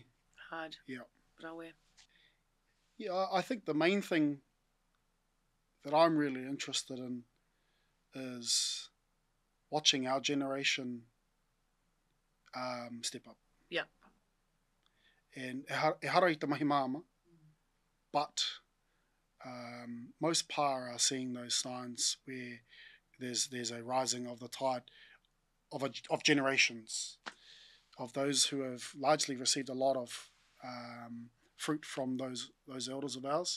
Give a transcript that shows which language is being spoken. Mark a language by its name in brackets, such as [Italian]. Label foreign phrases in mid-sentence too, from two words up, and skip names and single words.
[English] Hard. Yeah. [Māori] Rawe. [English] Yeah, I think the main thing that I'm really interested in is watching our generation step up. Yeah. [Māori] And e hara I te mahi māma, [English] but most pā are seeing those signs where there's a rising of the tide of generations, of those who have largely received a lot of fruit from those elders of ours.